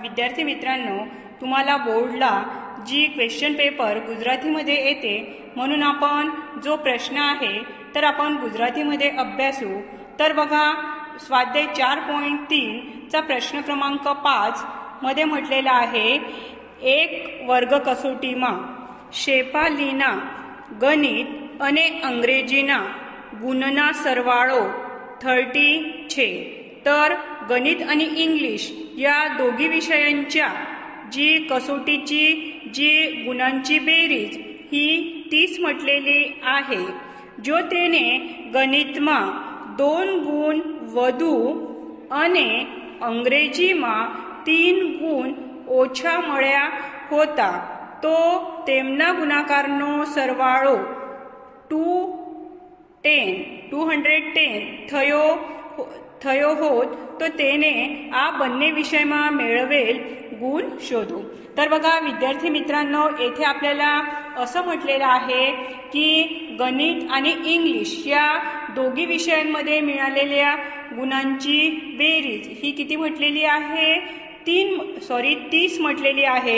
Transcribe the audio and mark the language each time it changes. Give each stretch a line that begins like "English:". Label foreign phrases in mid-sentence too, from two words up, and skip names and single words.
Marathi: विद्यार्थी मित्रांनो, तुम्हाला बोर्डला जी क्वेश्चन पेपर गुजरातीमध्ये येते म्हणून आपण जो प्रश्न आहे तर आपण गुजरातीमध्ये अभ्यासू. तर बघा स्वाध्याय 4.3 चा प्रश्न क्रमांक 5 मध्ये म्हटलेला आहे,
Gujarati: એક વર્ગ કસોટીમાં શેફાલીના ગણિત અને અંગ્રેજીના ગુણના સરવાળો 30 છે.
Marathi: तर गणित आणि इंग्लिश या दोघी विषयांच्या जी कसोटीची जी गुणांची बेरीज ही 30 म्हटलेली आहे.
Gujarati: जो તેને ગણિતમાં 2 ગુણ વધુ અને અંગ્રેજીમાં 3 ગુણ ઓછા મળ્યા હોતા તો તેમના ગુણાકારનો સરવાળો 210 થયો હોત તો તેને આ બંને વિષયમાં મેળવેલ
Marathi: गुण शोधू. तर बघा विद्यार्थी मित्रांनो, येथे आपल्याला असं म्हटलेलं आहे की गणित आणि इंग्लिश या दोघी विषयांमध्ये मिळालेल्या गुणांची बेरीज ही किती म्हटलेली आहे? 30 म्हटलेली आहे.